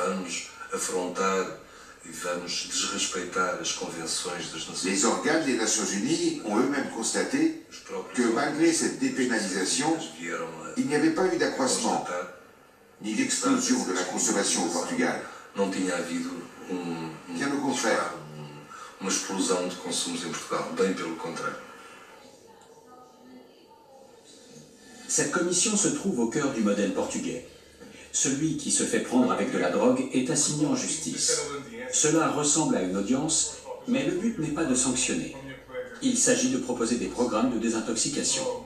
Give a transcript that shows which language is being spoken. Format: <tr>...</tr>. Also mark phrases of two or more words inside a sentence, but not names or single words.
<fr>Les organes des Nations Unies ont eux-mêmes constaté que malgré cette dépénalisation, il n'y avait pas eu d'accroissement, ni d'explosion de la consommation au Portugal. Bien au contraire.</fr> <pt>Uma explosão de consumos em Portugal, bem pelo contrário.</pt> <fr>Cette commission se trouve au cœur du modèle portugais. Celui qui se fait prendre avec de la drogue est assigné en justice. Cela ressemble à une audience, mais le but n'est pas de sanctionner. Il s'agit de proposer des programmes de désintoxication.</fr>